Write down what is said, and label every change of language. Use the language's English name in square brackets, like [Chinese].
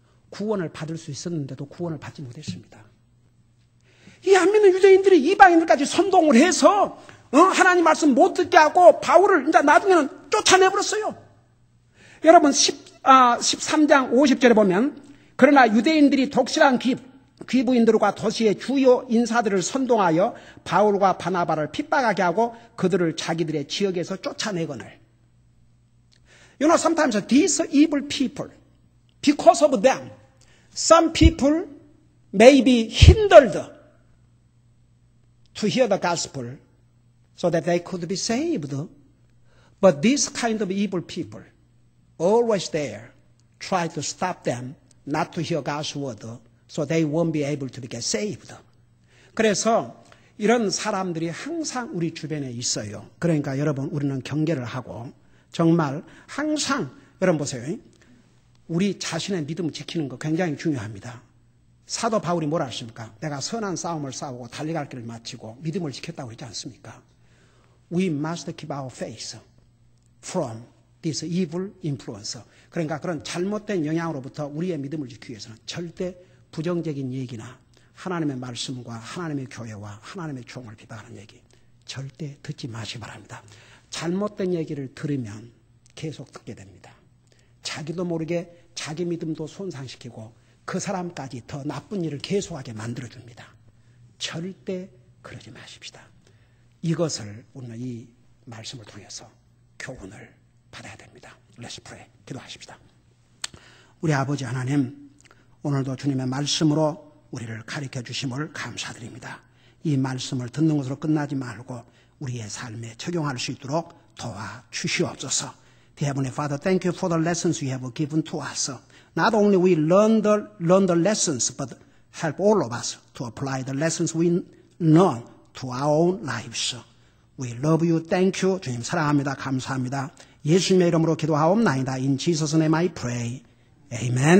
[Korean] 구원을 받을 수 있었는데도 구원을 받지 못했습니다. 이 안 믿는 유대인들이 이방인들까지 선동을 해서 하나님 말씀 못 듣게 하고 바울을 이제 나중에는 쫓아내버렸어요. 여러분 13장 50절에 보면 그러나 유대인들이 독실한 귀부인들과 도시의 주요 인사들을 선동하여 바울과 바나바를 핍박하게 하고 그들을 자기들의 지역에서 쫓아내거늘. [English] You know, sometimes these evil people, because of them, some people may be hindered to hear the gospel so that they could be saved. But this kind of evil people, always there, try to stop them not to hear God's word so they won't be able to get saved. [Korean] 그래서 이런 사람들이 항상 우리 주변에 있어요. 그러니까 여러분 우리는 경계를 하고 정말 항상 여러분 보세요. 우리 자신의 믿음을 지키는 거 굉장히 중요합니다. 사도 바울이 뭐라 하십니까? 내가 선한 싸움을 싸우고 달려갈 길을 마치고 믿음을 지켰다고 했지 않습니까? [English] We must keep our faith from this evil influence. [Korean] 그러니까 그런 잘못된 영향으로부터 우리의 믿음을 지키기 위해서는 절대 부정적인 얘기나 하나님의 말씀과 하나님의 교회와 하나님의 종을 비방하는 얘기 절대 듣지 마시기 바랍니다. 잘못된 얘기를 들으면 계속 듣게 됩니다. 자기도 모르게 자기 믿음도 손상시키고 그 사람까지 더 나쁜 일을 계속하게 만들어줍니다. 절대 그러지 마십시다. 이것을 우리는 이 말씀을 통해서 교훈을 받아야 됩니다. [English] Let's pray. [Korean] 기도하십시다. 우리 아버지 하나님, 오늘도 주님의 말씀으로 우리를 가르쳐 주심을 감사드립니다. 이 말씀을 듣는 것으로 끝나지 말고 우리의 삶에 적용할 수 있도록 도와주시옵소서. [English] Dear Heavenly Father, thank you for the lessons you have given to us. Not only we learn the lessons, but help all of us to apply the lessons we learn to our own lives. We love you. Thank you. [Korean] 주님 사랑합니다. 감사합니다. 예수님의 이름으로 기도하옵나이다. [English] In Jesus' name I pray. Amen.